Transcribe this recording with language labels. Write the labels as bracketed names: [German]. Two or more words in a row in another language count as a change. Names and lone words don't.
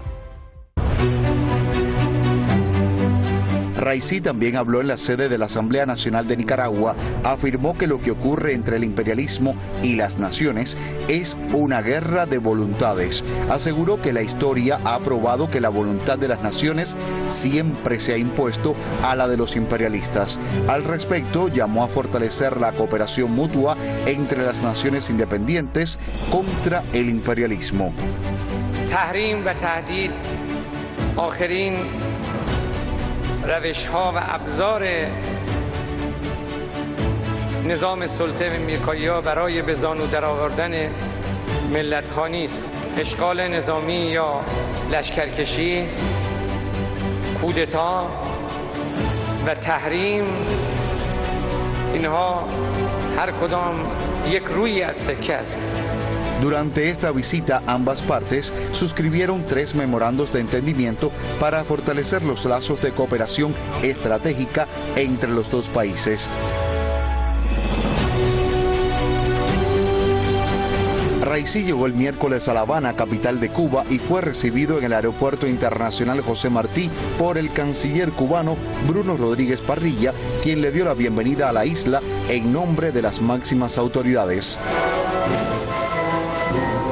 [Spanish] Raisi también habló en la sede de la Asamblea Nacional de Nicaragua, afirmó que lo que ocurre entre el imperialismo y las naciones es una guerra de voluntades. Aseguró que la historia ha probado que la voluntad de las naciones siempre se ha impuesto a la de los imperialistas. Al respecto, llamó a fortalecer la cooperación mutua entre las naciones independientes contra el imperialismo. [Persian] تحریم و تهدید آخرین روش‌ها و ابزار نظام سلطه میرکایی‌ها برای به زانو درآوردن ملت‌ها نیست. اشغال نظامی یا لشکرکشی، کودتا و تحریم، اینها هر کدام یک رویی از سکه است. [Spanish] Durante esta visita, ambas partes suscribieron 3 memorandos de entendimiento para fortalecer los lazos de cooperación estratégica entre los dos países. Raisi llegó el miércoles a La Habana, capital de Cuba, y fue recibido en el Aeropuerto Internacional José Martí por el canciller cubano Bruno Rodríguez Parrilla, quien le dio la bienvenida a la isla en nombre de las máximas autoridades.